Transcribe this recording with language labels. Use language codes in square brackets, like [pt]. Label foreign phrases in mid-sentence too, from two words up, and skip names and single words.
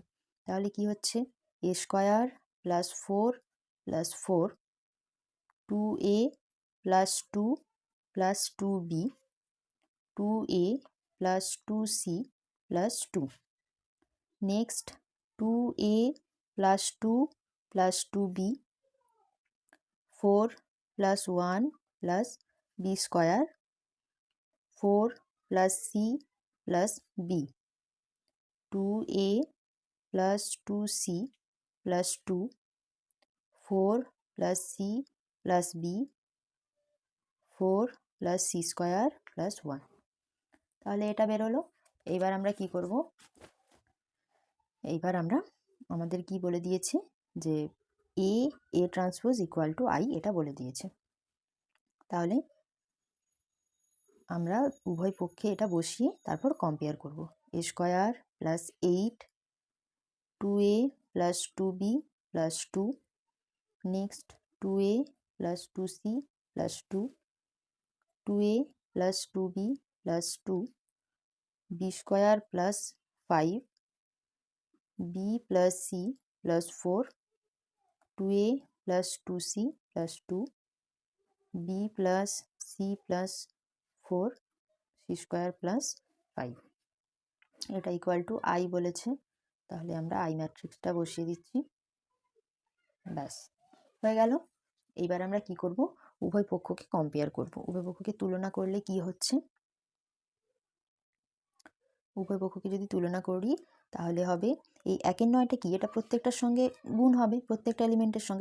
[bn] তাহলে কি হচ্ছে, [en] A square plus 4 plus 4 2A plus 2 plus 2B 2A plus 2C plus 2. next 2A plus 2 plus 2B 4 plus 1 plus B square 4 plus C plus B 2A plus 2C plus 2 4 plus C plus B 4 plus C square plus 1। [bn] তাহলে এটা বেরোলো। এইবার আমরা কি করব, এইবার আমরা আমাদের কি বলে দিয়েছে যে [en] A transpose equal to I, [bn] এটা বলে দিয়েছে। তাহলে আমরা উভয় পক্ষে এটা বসিয়ে তারপর কম্পেয়ার করব। [en] A square plus 8 2A plus 2B plus 2 next 2A plus 2C plus 2 2A plus 2B plus 2 B square plus 5 B plus C plus 4 2A plus 2C plus 2 B plus C plus 4 C square plus 5 এটা equal to I বলেছে। [bn] তাহলে আমরা আই ম্যাট্রিক্সটা বসিয়ে দিচ্ছি, ব্যাস হয়ে গেল। এইবার আমরা কি করব, উভয় পক্ষকে কম্পেয়ার করব। উভয় পক্ষকে তুলনা করলে কি হচ্ছে, উভয় পক্ষকে যদি তুলনা করি তাহলে হবে এই 1 9টা কি, এটা প্রত্যেকটার সঙ্গে গুণ হবে, প্রত্যেকটা এলিমেন্টের সঙ্গে।